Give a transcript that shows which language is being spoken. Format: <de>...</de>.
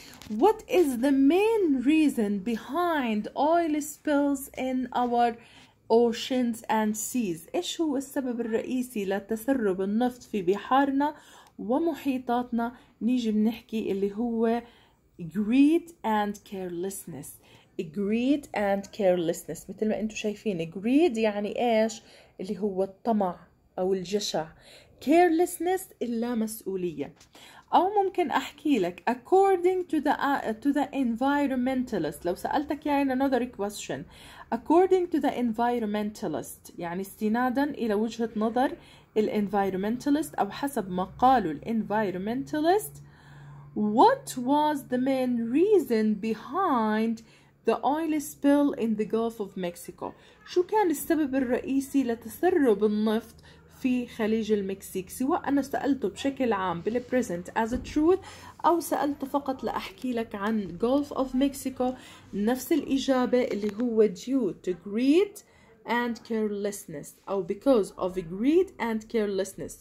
<en>What is the main reason behind oil spills in our oceans and seas?</en> <ar>إيش هو السبب الرئيسي لتسرب النفط في بحارنا ومحيطاتنا؟ نيجي بنحكي اللي هو</ar> <en>greed and carelessness. greed and carelessness</en> <ar>مثل ما انتم شايفين greed يعني ايش؟ اللي هو الطمع او الجشع. carelessness اللامسؤولية. أو ممكن أحكي لك</ar> <en>according to the environmentalist.</en> <ar>لو سألتك يعني</ar> <en>another question according to the environmentalist</en> <ar>يعني استنادا إلى وجهة نظر environmentalist أو حسب ما قالوا environmentalist.</ar> <en>What was the main reason behind the oil spill in the Gulf of Mexico؟</en> <ar>شو كان السبب الرئيسي لتسرب النفط في خليج المكسيك؟ سواء أنا سألته بشكل عام بال</ar> <en>present as a truth</en> <ar>أو سألته فقط لأحكي لك عن Gulf of Mexico، نفس الإجابة اللي هو</ar> <en>due to greed and carelessness</en> <ar>أو</ar> <en>because of greed and carelessness.</en>